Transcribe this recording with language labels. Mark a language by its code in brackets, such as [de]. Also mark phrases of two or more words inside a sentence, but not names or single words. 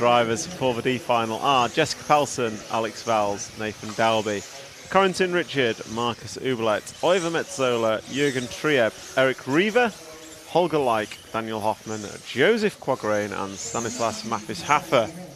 [en] drivers for the D final are Jessica Pelson, Alex Valls, Nathan Dalby, Corentin Richard, Marcus Uberlet, Oiver Metzola, Jürgen Trieb, Eric Reaver, Holger Leik, Daniel Hoffman, Joseph Quagrain and Stanislas Mathis-Haffer.